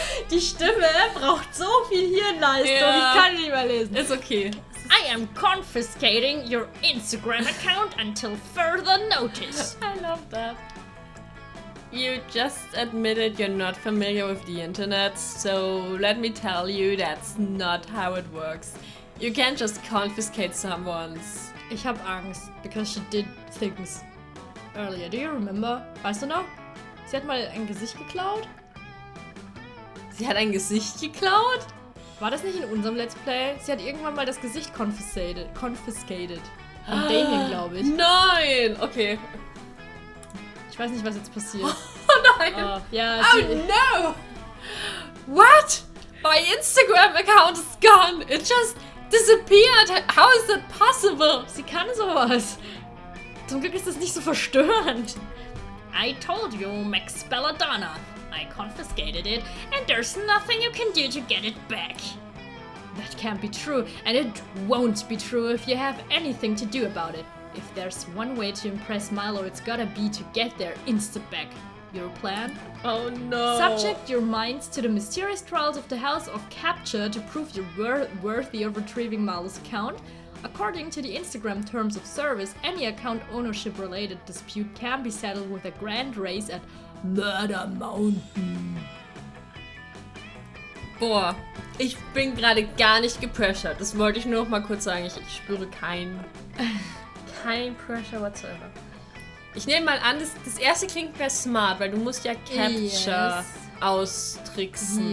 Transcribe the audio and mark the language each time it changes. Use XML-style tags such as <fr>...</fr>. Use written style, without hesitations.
<de>Die Stimme braucht so viel Hirnleistung, Ja. ich kann nicht mehr lesen. Ist okay.</de> <en>I am confiscating your Instagram account until further notice. I love that. You just admitted you're not familiar with the internet, so let me tell you that's not how it works. You can't just confiscate someone's.</en> <de>Ich hab Angst,</de> <en>because she did things earlier. Do you remember?</en> <de>Weißt du noch? Sie hat mal ein Gesicht geklaut. Sie hat ein Gesicht geklaut? War das nicht in unserem Let's Play? Sie hat irgendwann mal das Gesicht confiscated. Von Damien, glaube ich. Nein! Okay. Ich weiß nicht, was jetzt passiert. Oh nein! Ja,</de> <en>Oh no! What? My Instagram account is gone. It just disappeared. How is that possible?</en> <de>sie kann sowas. Zum Glück ist das nicht so verstörend.</de> <en>I told you, Max Belladonna. I confiscated it, and there's nothing you can do to get it back. That can't be true, and it won't be true if you have anything to do about it. If there's one way to impress Milo, it's gotta be to get their Insta back. Your plan? Oh no. Subject your minds to the mysterious trials of the House of Capture to prove you're worthy of retrieving Milo's account. According to the Instagram terms of service, any account ownership related dispute can be settled with a grand race at Murder Mountain.</en> <de>Boah, ich bin gerade gar nicht gepressured. Das wollte ich nur noch mal kurz sagen. Ich spüre kein Pressure whatsoever. Ich nehme mal an, das erste klingt mehr smart, weil du musst ja Capture austricksen.</de>